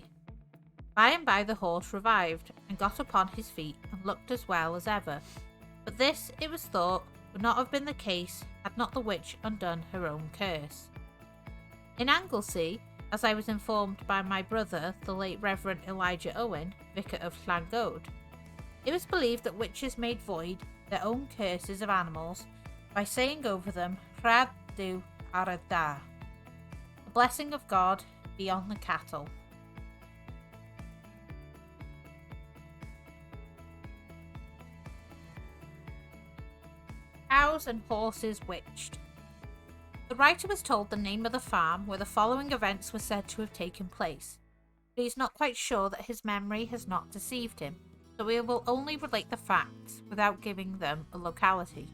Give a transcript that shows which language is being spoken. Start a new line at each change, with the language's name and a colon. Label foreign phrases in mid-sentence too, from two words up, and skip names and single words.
English: By and by the horse revived, and got upon his feet, and looked as well as ever, but this, it was thought, would not have been the case had not the witch undone her own curse. In Anglesey, as I was informed by my brother, the late Reverend Elijah Owen, vicar of Llangode, it was believed that witches made void their own curses of animals by saying over them,
Welsh: "Rhad du ar y da,"
English: the blessing of God be on the cattle. Cows and horses witched. The writer was told the name of the farm where the following events were said to have taken place, but he is not quite sure that his memory has not deceived him, so we will only relate the facts without giving them a locality.